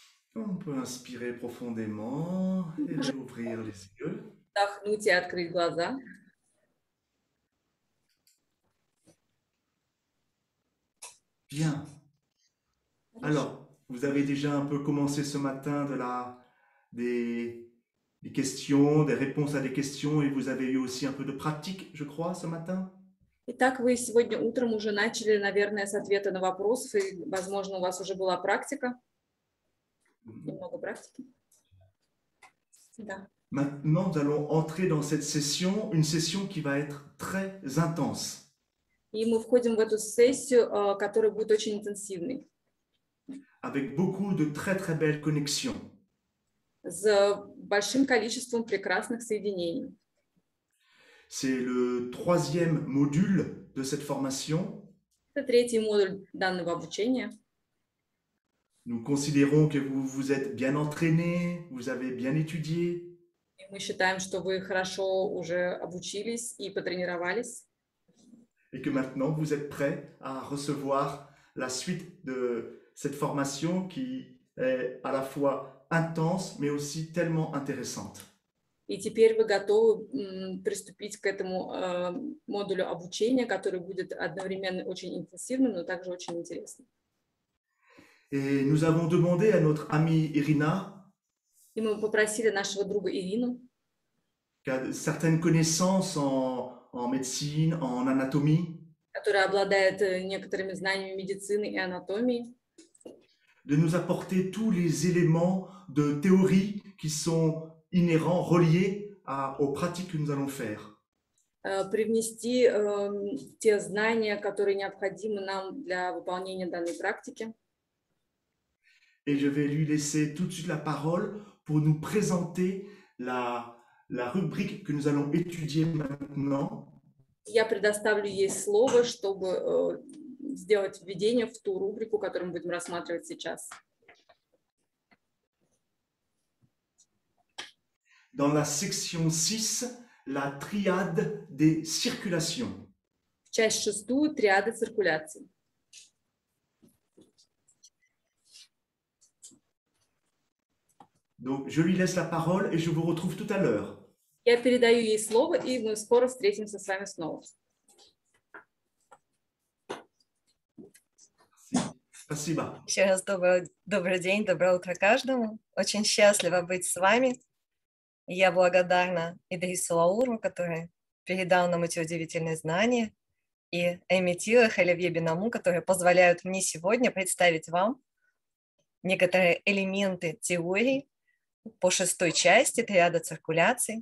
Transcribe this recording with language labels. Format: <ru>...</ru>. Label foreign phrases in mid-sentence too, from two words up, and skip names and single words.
<fr>On peut inspirer profondément et</fr> <ru>Можем</ru> <fr>réouvrir les yeux.</fr> <ru>вдохнуть и открыть глаза.</ru> <fr>Bien.</fr> <ru>Хорошо.</ru> <fr>Alors, vous avez déjà un peu commencé ce matin des, des questions, des réponses à des questions et vous avez eu aussi un peu de pratique, je crois, ce matin.</fr> <ru>Итак, вы сегодня утром уже начали, наверное, с ответа на вопросы, и, возможно, у вас уже была практика, немного практики. Да.</ru> <fr>Maintenant, nous allons entrer dans cette session, une session qui va être très intense.</fr> <ru>И мы входим в эту сессию, которая будет очень интенсивной,</ru> <fr>Avec beaucoup de très très belles connexions.</fr> <ru>с большим количеством прекрасных соединений.</ru> <fr>C'est le troisième module de cette formation.</fr> <ru>Это третий модуль данного обучения.</ru> <fr>Nous considérons que vous vous êtes bien entraîné, vous avez bien étudié,</fr> <ru>И мы считаем, что вы хорошо уже обучились и потренировались,</ru> <fr>et que maintenant vous êtes prêts à recevoir la suite de cette formation qui est à la fois intense mais aussi tellement intéressante.</fr> <ru>и теперь вы готовы приступить к этому модулю обучения, который будет одновременно очень интенсивным, но также очень интересным.</ru> <fr>Et nous avons demandé à notre amie Irina,</fr> <ru>И мы попросили нашего друга Ирину,</ru> <fr>qui a certaines connaissances en médecine, en anatomie,</fr> <ru>которая обладает некоторыми знаниями медицины и анатомии,</ru> <fr>de nous apporter tous les éléments de théorie qui sont inhérents, reliés aux pratiques que nous allons faire.</fr> <ru>привнести те знания, которые необходимы нам для выполнения данной практики.</ru> <fr>Et je vais lui laisser tout de suite la parole pour nous présenter la rubrique que nous allons étudier maintenant.</fr> <ru>Я предоставлю ей слово, чтобы сделать введение в ту рубрику, которую мы будем рассматривать сейчас.</ru> <fr>Dans la section 6, la triade des circulations.</fr> <ru>Часть 6, триады циркуляции.</ru> <fr>Donc, je lui laisse la parole et je vous retrouve tout à l'heure.</fr> <ru>Я передаю ей слово, и мы скоро встретимся с вами снова. Спасибо. Еще раз добрый день, доброе утро каждому. Очень счастлива быть с вами. И я благодарна Идрису Лауру, который передал нам эти удивительные знания, и Эми Тилах и Оливье Бенаму, которые позволяют мне сегодня представить вам некоторые элементы теории по 6 части триады циркуляции.</ru>